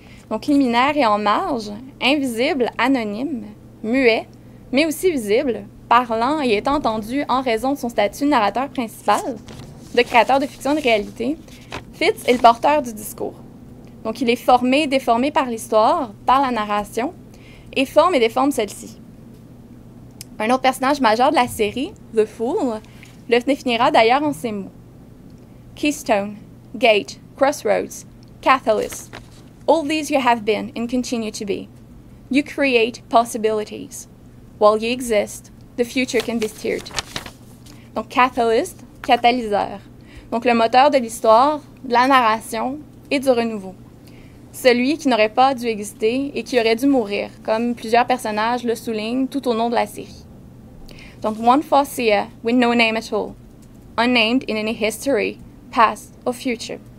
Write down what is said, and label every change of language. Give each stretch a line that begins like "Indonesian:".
French: Donc, liminaire et en marge, invisible, anonyme, muet, mais aussi visible, parlant et étant entendu en raison de son statut de narrateur principal, de créateur de fiction de réalité, Fitz est le porteur du discours. Donc, il est formé et déformé par l'histoire, par la narration, et forme et déforme celle-ci. Un autre personnage majeur de la série, The Fool, le définira d'ailleurs en ces mots.
English: Keystone, Gate, Crossroads, Catalyst, all these you have been and continue to be. You create possibilities. While you exist, the future can be steered.
French: Donc, catalyst, catalyseur. Donc, le moteur de l'histoire, de la narration et du renouveau. Celui qui n'aurait pas dû exister et qui aurait dû mourir, comme plusieurs personnages le soulignent tout au long de la série.
English: Donc, one Farseer with no name at all, unnamed in any history, past or future.